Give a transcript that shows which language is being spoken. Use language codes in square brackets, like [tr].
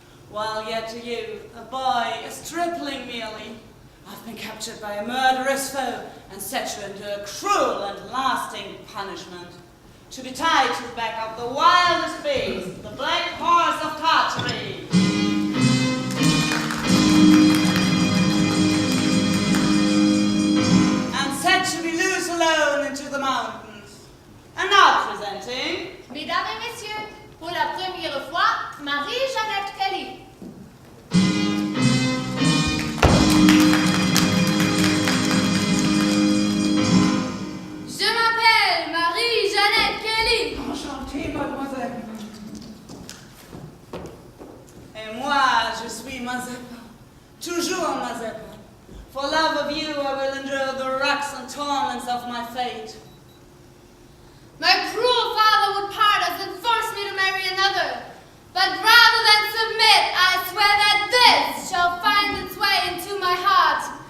[en] While yet to you, a boy, a stripling merely, I've been captured by a murderous foe and set you into a cruel and lasting punishment, to be tied to the back of the wildest beast, the black horse of Tartary. And set to be loose alone into the mountains. And now presenting, [fr] Mesdames et messieurs, pour la première fois, Marie-Jeannette Kelly. Je m'appelle Marie-Jeannette Kelly. Enchantée, mademoiselle. et moi je suis Mazeppa, toujours Mazeppa. [en] For love of you I will endure the wrecks and torments of my fate. My cruel father would part us and force me to marry another. But rather than submit, I swear that this shall find its way into my heart.